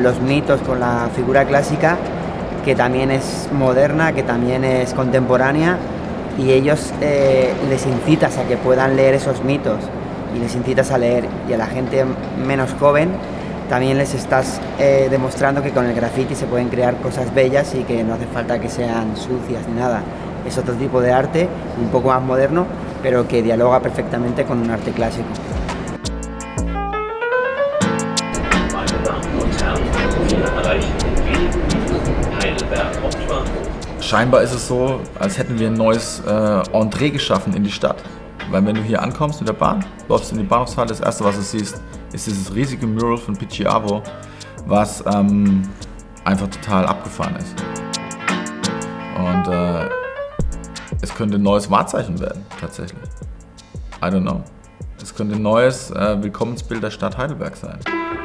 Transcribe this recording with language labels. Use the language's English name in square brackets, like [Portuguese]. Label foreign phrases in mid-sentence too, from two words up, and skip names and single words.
[Spanish] los mitos, con la figura clásica, que también es moderna, que también es contemporánea, y ellos les incitas a que puedan leer esos mitos y les incitas a leer, y a la gente menos joven también les estás demostrando que con el graffiti se pueden crear cosas bellas y que no hace falta que sean sucias ni nada. Es otro tipo de arte, un poco más moderno, pero que dialoga perfectamente con un arte clásico. [German] Scheinbar ist es so, als hätten wir ein neues Entree geschaffen in die Stadt. Weil wenn du hier ankommst mit der Bahn, läufst in die Bahnhofshalle, das erste, was du siehst, ist dieses riesige Mural von Picciavo, was einfach total abgefahren ist. Und es könnte ein neues Wahrzeichen werden, tatsächlich. [English] I don't know. [German] Es könnte ein neues Willkommensbild der Stadt Heidelberg sein.